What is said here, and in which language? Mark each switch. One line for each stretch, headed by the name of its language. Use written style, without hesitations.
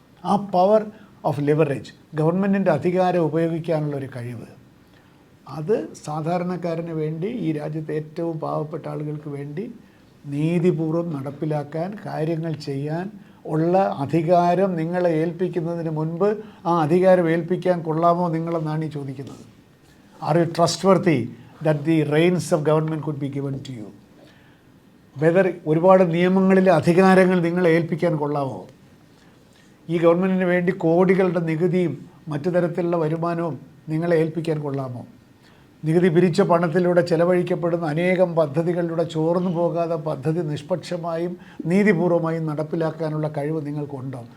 Malayalam: ആ power of leverage, ഗവൺമെൻറ്റിൻ്റെ അധികാരം ഉപയോഗിക്കാനുള്ള ഒരു കഴിവ്, അത് സാധാരണക്കാരന് വേണ്ടി, ഈ രാജ്യത്തെ ഏറ്റവും പാവപ്പെട്ട ആളുകൾക്ക് വേണ്ടി നീതിപൂർവ്വം നടപ്പിലാക്കാൻ, കാര്യങ്ങൾ ചെയ്യാൻ ഉള്ള അധികാരം നിങ്ങളെ ഏൽപ്പിക്കുന്നതിന് മുൻപ് ആ അധികാരം ഏൽപ്പിക്കാൻ കൊള്ളാമോ നിങ്ങളെന്നാണ് ഈ ചോദിക്കുന്നത്.
English: Are you trustworthy that the reins of government could be given to you?
Malayalam: Whether ഒരുപാട് നിയമങ്ങളിലെ അധികാരങ്ങൾ നിങ്ങളെ ഏൽപ്പിക്കാൻ കൊള്ളാമോ? ഈ ഗവൺമെൻറ്റിന് വേണ്ടി കോടികളുടെ നികുതിയും മറ്റു തരത്തിലുള്ള വരുമാനവും നിങ്ങളെ ഏൽപ്പിക്കാൻ കൊള്ളാമോ? നികുതി പിരിച്ച പണത്തിലൂടെ ചെലവഴിക്കപ്പെടുന്ന അനേകം പദ്ധതികളിലൂടെ ചോർന്നു പോകാതെ പദ്ധതി നിഷ്പക്ഷമായും നീതിപൂർവമായും നടപ്പിലാക്കാനുള്ള കഴിവ് നിങ്ങൾക്കുണ്ടോ?